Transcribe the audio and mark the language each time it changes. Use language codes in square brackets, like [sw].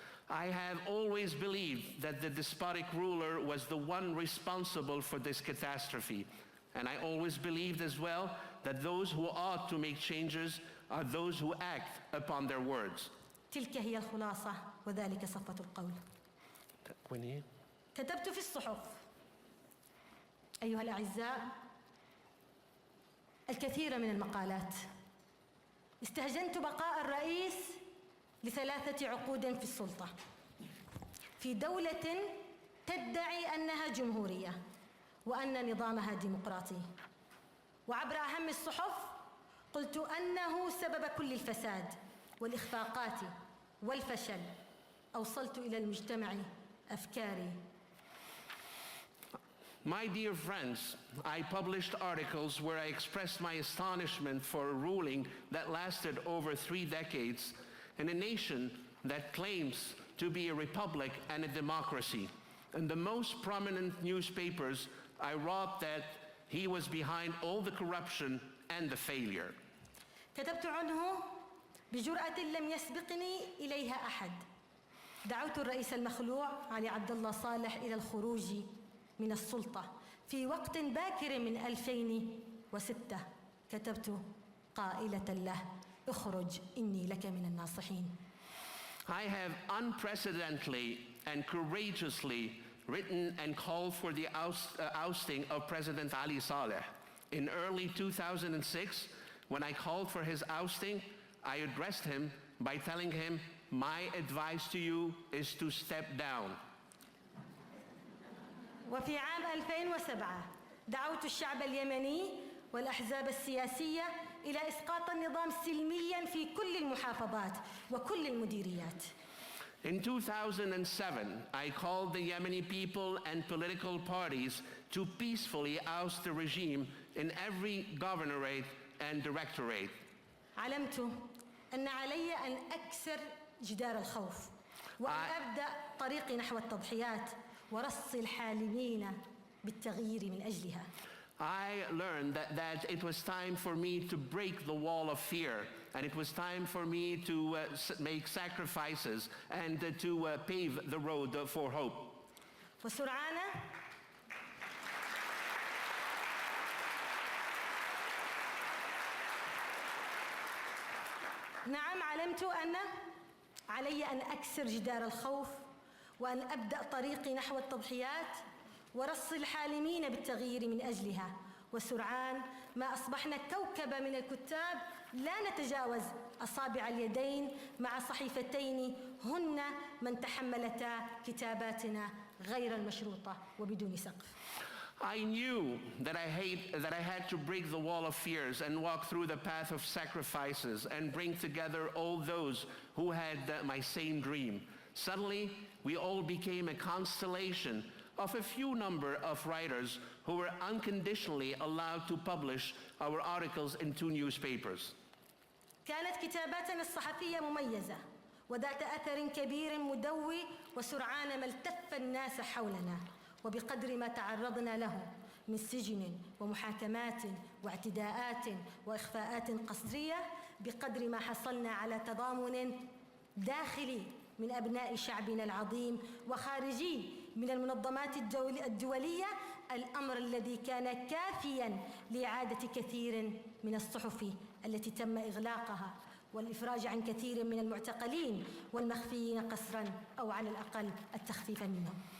[en] I have always believed that the despotic ruler was the one responsible for this catastrophe. And I always believed as well that those who ought to make changes are those who act upon their words. [ar] تلك هي الخلاصة، وذلك صفة القول. كتبت في الصحف أيها الأعزاء الكثير من المقالات استهجنت بقاء الرئيس ل3 عقود في السلطة في دولة تدعي أنها جمهورية وأن نظامها ديمقراطي، وعبر أهم الصحف قلت أنه سبب كل الفساد والإخفاقات والفشل. أوصلت إلى المجتمع أفكاري. [en] My dear friends, I published articles where I expressed my astonishment for a ruling that lasted over 3 decades in a nation that claims to be a republic and a democracy. In the most prominent newspapers, I wrote that he was behind all the corruption and the failure. [ar] كتبت عنه بجرأة لم يسبقني إليها أحد. دعوت الرئيس المخلوع علي عبد الله صالح إلى الخروج من السلطة في وقت باكر من 2006. كتبت قائلة له: اخرج إني لك من الناصحين. [en] I have unprecedentedly and courageously written and called for the ousting of President Ali Saleh. In early 2006, when I called for his ousting, I addressed him by telling him, my advice to you is to step down. [ar] وفي عام 2007 دعوت الشعب اليمني والأحزاب السياسية إلى إسقاط النظام سلمياً في كل المحافظات وكل المديريات. [en] In 2007, I called the Yemeni people and political parties to peacefully oust the regime in every governorate and directorate. [ar] علمت أن علي أن أكسر جدار الخوف وأن أبدأ طريقي نحو التضحيات ورص الحالمين بالتغيير من أجلها. [en] I learned that it was time for me to break the wall of fear, and it was time for me to make sacrifices and to pave the road for hope. [ar] وسرعان نعم علمت أن علي أن أكسر جدار الخوف وأن أبدأ طريقي نحو التضحيات ورص الحالمين بالتغيير من أجلها. وسرعان ما أصبحنا كوكبة من الكتاب لا نتجاوز أصابع اليدين مع صحيفتين هن من تحملتا كتاباتنا غير المشروطة وبدون سقف. [en] I knew that I had to break the wall of fears and walk through the path of sacrifices and bring together all those who had my same dream. Suddenly, we all became a constellation of a few number of writers who were unconditionally allowed to publish our articles in 2 newspapers. [ar] كانت كتاباتنا الصحفية مميزة وذات أثر كبير مدوي، وسرعان ما التف الناس حولنا. وبقدر ما تعرضنا له من سجن ومحاكمات واعتداءات وإخفاءات قسرية، بقدر ما حصلنا على تضامن داخلي من أبناء شعبنا العظيم وخارجي من المنظمات الدولية، الأمر الذي كان كافياً لإعادة كثير من الصحف التي تم إغلاقها والإفراج عن كثير من المعتقلين والمخفيين قسراً أو على الأقل التخفيف منهم.